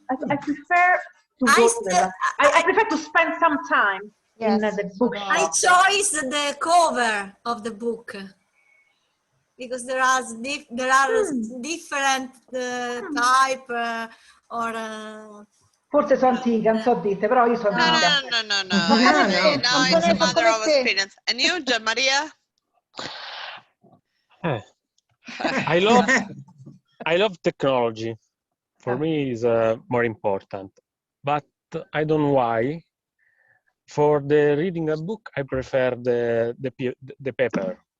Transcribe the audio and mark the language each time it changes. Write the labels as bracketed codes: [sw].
[en] I prefer to go to the. I prefer to spend some time in the bookshop. I chose the cover of the book because there are different type or. [it] Forse sono antica, non so dite, però io sono antica. [en] No. It's a matter of experience. And you, Gian Maria? I love technology. For me, is more important. But I don't know why. For the reading a book, I prefer the paper.